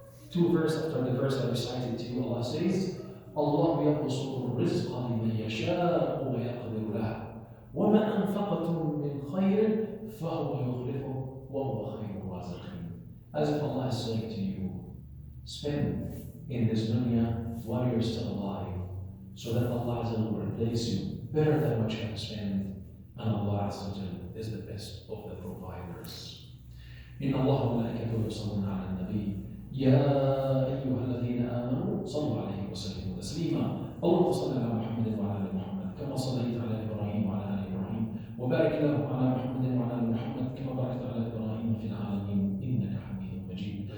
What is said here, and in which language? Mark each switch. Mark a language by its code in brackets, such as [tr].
[en] two verses after the verse I recited to you, Allah says, Allah [ar] يبسط الرزق لمن يشاء ويقدر له وما أنفقتم من خير فهو يخلفه وهو خير الرازقين. [en] As if Allah is saying to you, spend in this dunya while you're still alive, so that Allah will replace you better than what you have spent, and Allah is the best of the providers. [ar] إن الله وملائكته يصلون على النبي يا أيها الذين آمنوا صلوا عليه وسلموا تسليما. اللهم صل على محمد وعلى آل محمد كما صليت على إبراهيم وعلى آل إبراهيم وبارك له على محمد وعلى آل محمد كما باركت على إبراهيم في العالمين إنك حميد مجيد.